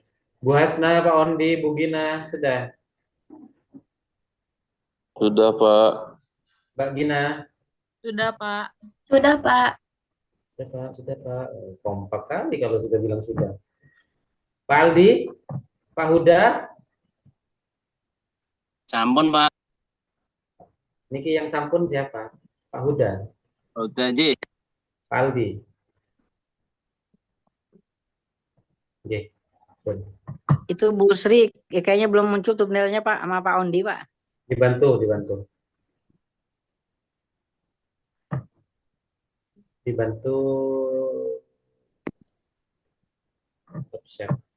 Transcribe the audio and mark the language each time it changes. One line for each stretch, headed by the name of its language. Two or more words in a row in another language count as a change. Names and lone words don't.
Indonesian: Bu Hasna, Pak Ondi, Bu Gina, sudah? Sudah, Pak. Mbak Gina? Sudah, Pak. Sudah, Pak. Sudah, Pak. Kompak kali kalau sudah bilang sudah. Pak Aldi? Pak Huda?
Javanese: Sampun, Pak. Niki yang sampun
Indonesian: siapa? Pak Huda? Udah, Ji. Pak Aldi? Oke. Itu Bu Sri kayaknya belum muncul thumbnailnya Pak sama Pak Ondi Pak. Dibantu. Siap.